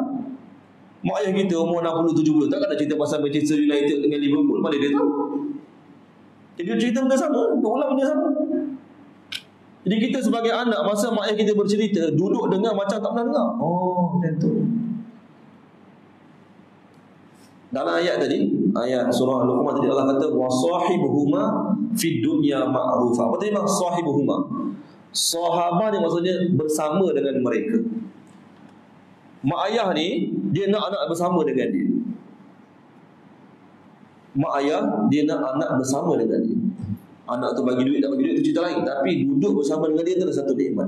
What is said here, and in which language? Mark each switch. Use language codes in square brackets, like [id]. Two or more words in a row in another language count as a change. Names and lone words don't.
[ms] Mak ayah kita umur 60-70, takkan nak cerita pasal Manchester United dengan Liverpool, mana dia tahu? Jadi cerita benda sama, berulang benda sama. Jadi kita sebagai anak, masa mak ayah kita bercerita, duduk dengar macam tak pernah dengar. Oh, macam tu. Dalam ayat tadi, ayat surah Luqman tadi, Allah kata [ar] وصاحبهما في الدنيا معروفا. [ms] Apa tadi maksud sahibuhuma? Sahabah ni maksudnya bersama dengan mereka. Mak ayah ni, dia nak anak bersama dengan dia. Mak ayah, dia nak anak bersama dengan dia. Anak tu bagi duit, tak bagi duit, itu cerita lain. Tapi duduk bersama dengan dia, itu adalah satu nikmat.